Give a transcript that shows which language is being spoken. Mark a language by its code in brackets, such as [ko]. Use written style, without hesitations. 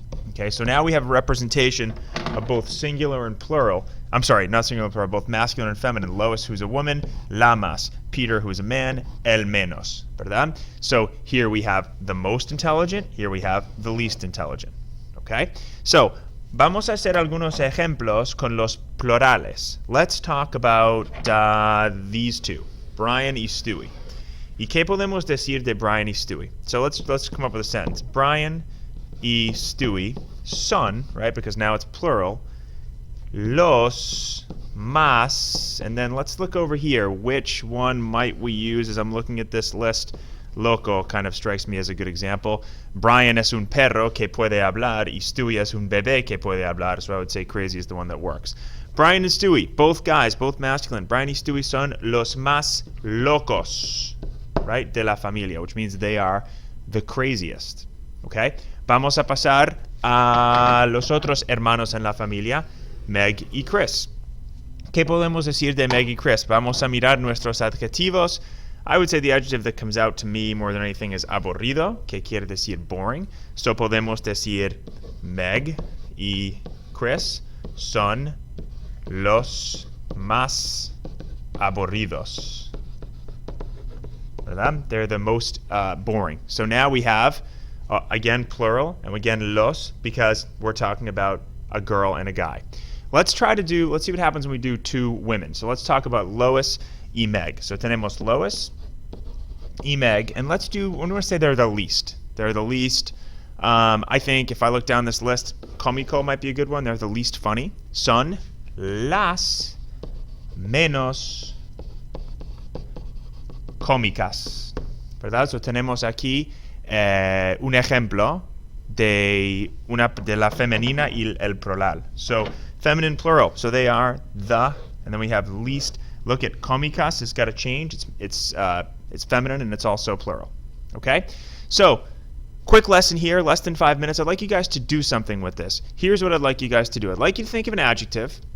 [en] Okay, so now we have a representation of both singular and plural. I'm sorry, not singular and plural, both masculine and feminine. Lois, who's a woman, [es] la más. [en] Peter, who's a man, [es] el menos. ¿Verdad? [en] So here we have the most intelligent, here we have the least intelligent. Okay? [es] So, vamos a hacer algunos ejemplos con los plurales. [en] Let's talk about these two, Brian y Stewie. [es] ¿Y qué podemos decir de Brian y Stewie? [en] So let's come up with a sentence. [es] Brian y Stewie son, [en] right, because now it's plural, [es] los más, [en] and then let's look over here. Which one might we use as I'm looking at this list? Loco kind of strikes me as a good example. [es] Brian es un perro que puede hablar y Stewie es un bebé que puede hablar, [en] so I would say crazy is the one that works. Brian and Stewie, both guys, both masculine. [es] Brian y Stewie son los más locos, right, de la familia, [en] which means they are the craziest. [es] Okay? Vamos a pasar a los otros hermanos en la familia, Meg y Chris. ¿Qué podemos decir de Meg y Chris? Vamos a mirar nuestros adjetivos. [en] I would say the adjective that comes out to me more than anything is aburrido, [es] que quiere decir [en] boring. [es] So podemos decir Meg y Chris son los más aburridos. ¿Verdad? [en] They're the most boring. So now we have, again, plural, and again, los, because we're talking about a girl and a guy. Let's see what happens when we do two women. So let's talk about Lois y Meg. So [es] tenemos Lois y Meg, [en] and we're going to say they're the least. They're the least. I think if I look down this list, cómico might be a good one. They're the least funny. [es] Son las menos cómicas. ¿Verdad? So tenemos aquí un ejemplo de la femenina y el plural. [en] So feminine plural. So they are the, and then we have least. Look at cómicas. It's got to change. It's feminine and it's also plural. Okay? So quick lesson here, less than 5 minutes. I'd like you guys to do something with this. Here's what I'd like you guys to do. I'd like you to think of an adjective,